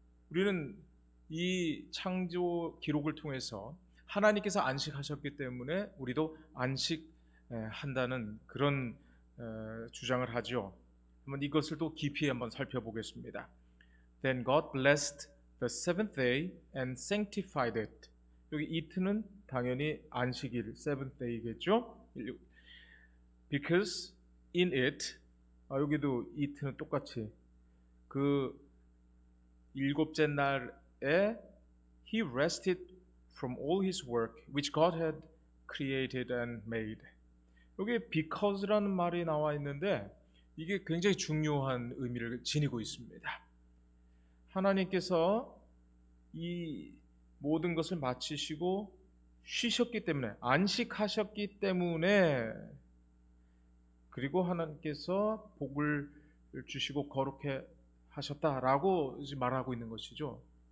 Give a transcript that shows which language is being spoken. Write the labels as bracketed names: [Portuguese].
[Korean] 우리는 이 창조 기록을 통해서 하나님께서 안식하셨기 때문에 우리도 안식한다는 그런 주장을 하죠. 한번 이것을 또 깊이 한번 살펴보겠습니다. [English] Then God blessed the seventh day and sanctified it. 여기 it는 당연히 안식일, seventh day겠죠? Because in it, [Korean] 여기도 it는 똑같이 그 일곱째 날에 [English] He rested from all His work which God had created and made. [Korean] 여기 because라는 말이 나와 있는데 이게 굉장히 중요한 의미를 지니고 있습니다. 하나님께서 이 모든 것을 마치시고 쉬셨기 때문에, 안식하셨기 때문에, 그리고 하나님께서 복을 주시고 거룩해 하셨다라고 말하고 있는 것이죠.